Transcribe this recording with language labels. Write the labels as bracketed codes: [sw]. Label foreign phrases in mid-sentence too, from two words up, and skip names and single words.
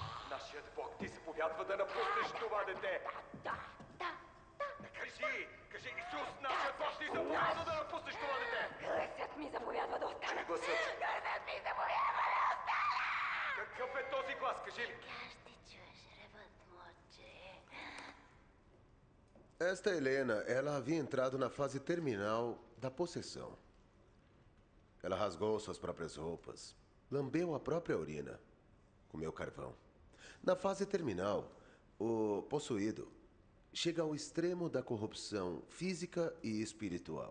[bg] Нашият Бог ти заповядва да напуснеш това дете. Да. Кажи, Исус, нашият Бог ти заповядва да напуснеш това дете. Гласът ми заповядва да остана. Чуй гласът. Гласът ми заповядва да остана. Какъв е този глас, кажи ли? Ще чуеш ревът му, отче. [pt] Esta Helena, ela havia entrado na fase terminal da possessão. Ela rasgou suas próprias roupas, lambeu a própria urina, comeu carvão. Na fase terminal, o possuído chega ao extremo da corrupção física e espiritual.